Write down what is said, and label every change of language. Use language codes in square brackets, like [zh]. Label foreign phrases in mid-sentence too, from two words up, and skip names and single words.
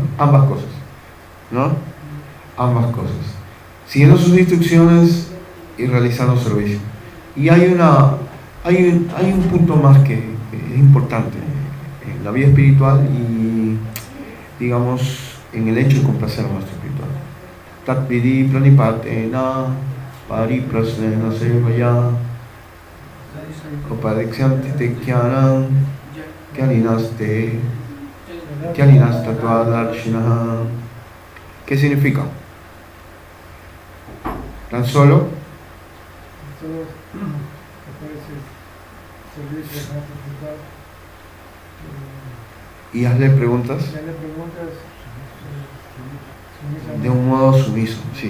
[es] Ambas cosas, ¿no? Ambas cosas. Siguiendo sus instrucciones y realizando servicio. Y hay un punto más que es importante en la vida espiritual y, digamos, en el hecho de complacer al maestro espiritual. [sa] Tat vidi pranipatena pariprasnena sevaya upadiksyante te kyanam kyalinaste Kyalinasta Tvadarshinaha. [es] ¿Qué significa? Tan solo y hazle preguntas de un modo sumiso, sí.